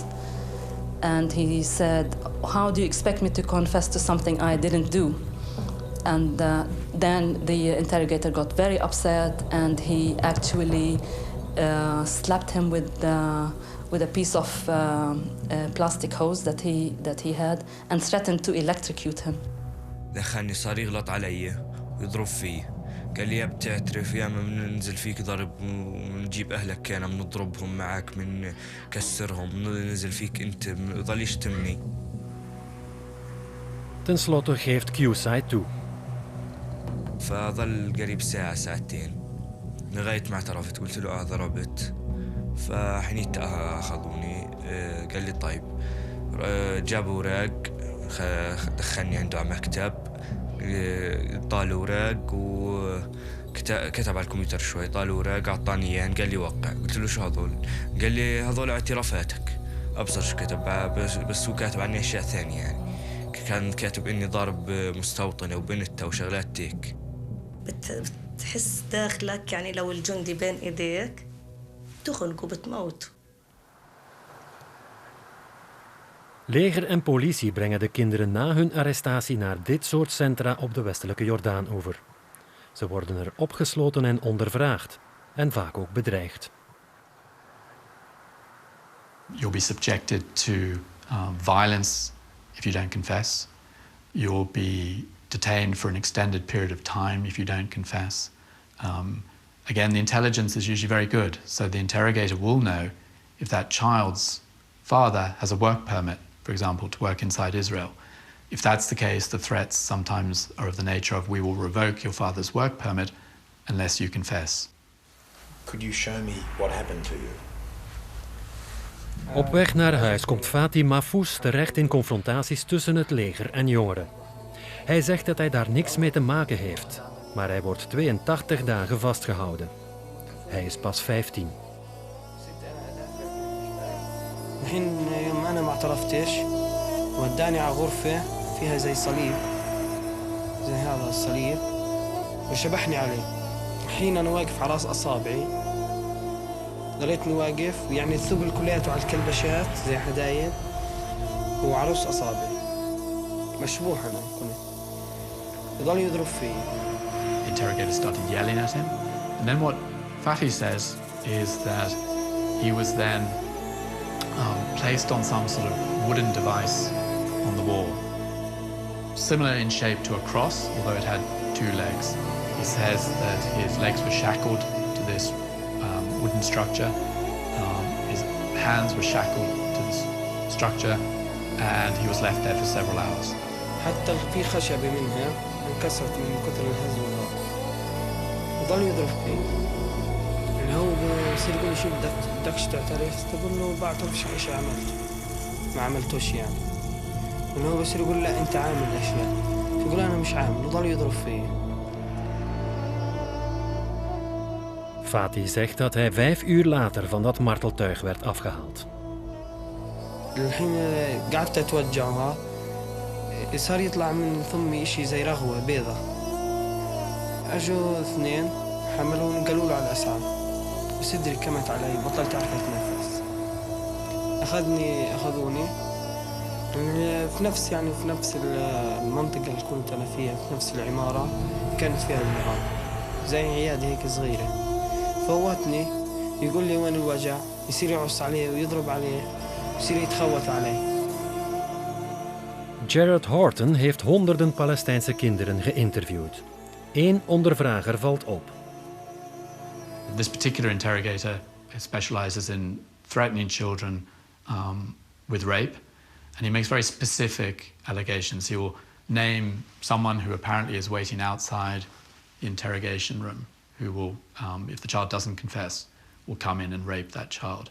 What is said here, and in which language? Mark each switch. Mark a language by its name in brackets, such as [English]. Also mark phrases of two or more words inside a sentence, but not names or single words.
[English] And he said, how do you expect me to confess to something I didn't do? And then the interrogator got very upset, and he actually slapped him with a piece of plastic hose that he had, and threatened to electrocute him. [Arabic] دخلني صار يغلط علي ويضرب فيه. قال لي يا بتعترف يا ما بننزل فيك ضرب ونجيب أهلك كان بنضربهم معك من كسرهم ننزل فيك أنت ضل يشتمني. [Dutch] Ten slotte geeft Q-side toe. [Arabic] فظل قريب ساعة ساعتين لغاية ما اعترفت قلت له ضربت. فحنيت أخذوني قال لي طيب جابوا اوراق دخلني عنده على مكتب طال اوراق وكتب على الكمبيوتر شوي طال اوراق اعطاني اياه قال لي وقع قلت له شو هذول قال لي هذول اعترافاتك ابصر شو كتب بس هو كاتب عني اشياء ثانيه يعني كان كاتب اني ضارب مستوطنه وبنتها وشغلات هيك. بتحس داخلك يعني لو الجندي بين ايديك تخنق وبتموت. [Dutch] Leger en politie brengen de kinderen na hun arrestatie naar dit soort centra op de Westelijke Jordaanoever. Ze worden er opgesloten en ondervraagd, en vaak ook bedreigd. [English] You'll be subjected to violence if you don't confess. You'll be detained for an extended period of time if you don't confess. Again, the intelligence is usually very good, so the interrogator will know if that child's father has a work permit, for example, to work inside Israel. If that's the case, the threats sometimes are of the nature of we will revoke your father's work permit unless you confess. Could you show me what happened to you? [Dutch] Op weg naar huis komt Fatih Mahfouz terecht in confrontaties tussen het leger en jongeren. Hij zegt dat hij daar niks mee te maken heeft, maar hij wordt 82 dagen vastgehouden. Hij is pas 15. [Arabic] الحين يوم أنا ما اعترفتش وداني على غرفة فيها زي صليب زي هذا الصليب وشبحني عليه. الحين أنا واقف على رأس أصابعي ضليتني واقف ويعني الثقل كلياته على الكلبشات زي حدايد وعلى رأس أصابعي مشبوح أنا كنت وضل يضرب فيه. [English] The interrogator started yelling at him, and then what Fatih says is that he was then placed on some sort of wooden device on the wall, similar in shape to a cross, although it had two legs. He says that his legs were shackled to this wooden structure, his hands were shackled to this structure, and he was left there for several hours. [Arabic] حتى في خشبة منها انكسرت من كثر الهز والضرب وضل يضرب فيه. يعني هو بصير يقول لي شو بدكش تعترف؟ تقول له بعترف شيء عملته ما عملتوش يعني. انه هو بصير يقول لا انت عامل اشياء يقول انا مش عامل وضل يضرب فيه. [Dutch] Fatih zegt dat hij 5 uur later van dat marteltuig werd afgehaald. [Arabic] الحين قعدت اتوجعها صار يطلع من فمي شيء زي رغوة بيضة. اجوا 2 حملوني قالوا له على الاسعاف وصدري كمت علي بطلت اعرف اتنفس. اخذوني في نفس المنطقة اللي كنت انا فيها في نفس العمارة كانت فيها النيران زي عيادة هيك صغيرة. فوتني يقول لي وين الوجع يصير يعص عليه ويضرب عليه يصير يتخوت عليه. [Dutch] Jared Horton heeft honderden Palestijnse kinderen geïnterviewd. 1 ondervrager valt op. [English] This particular interrogator specializes in threatening children with rape, and he makes very specific allegations. He will name someone who apparently is waiting outside the interrogation room, who will, if the child doesn't confess, will come in and rape that child.